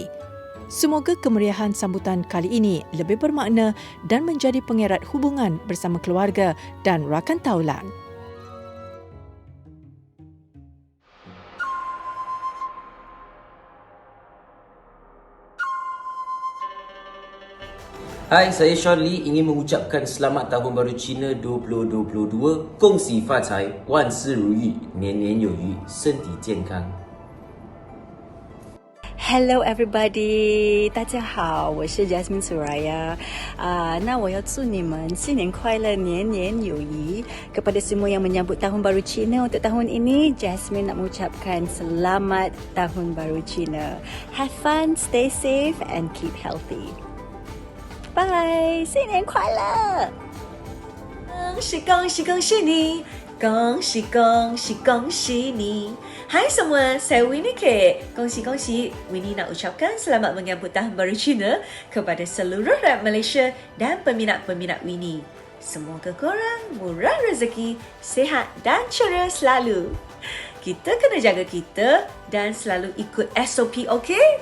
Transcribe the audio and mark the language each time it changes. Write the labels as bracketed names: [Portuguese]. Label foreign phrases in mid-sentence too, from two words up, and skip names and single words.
[Malay] Semoga kemeriahan sambutan kali ini lebih bermakna dan menjadi pengerat hubungan bersama keluarga dan rakan taulan. Hai, saya Sean Lee ingin mengucapkan Selamat Tahun Baru Cina 2022. [Chinese] 恭喜发财，万事如意，年年有余，身体健康。 [English] Hello everybody， [Chinese] 大家好，我是 Jasmine Suraya。那我要祝你们新年快乐，年年有余。 [Malay] Kepada semua yang menyambut Tahun Baru Cina untuk tahun ini, Jasmine nak mengucapkan Selamat Tahun Baru Cina. [English] Have fun, stay safe and keep healthy. Bye， [Chinese] 新年快乐！恭喜恭喜恭喜你！恭喜恭喜恭喜你! [Malay] Hai semua, saya Winnie K. Kongsi Winnie nak ucapkan selamat menyambut Tahun Baru Cina kepada seluruh rakyat Malaysia dan peminat-peminat Winnie. Semoga korang murah rezeki, sihat dan ceria selalu. Kita kena jaga kita dan selalu ikut SOP, okay?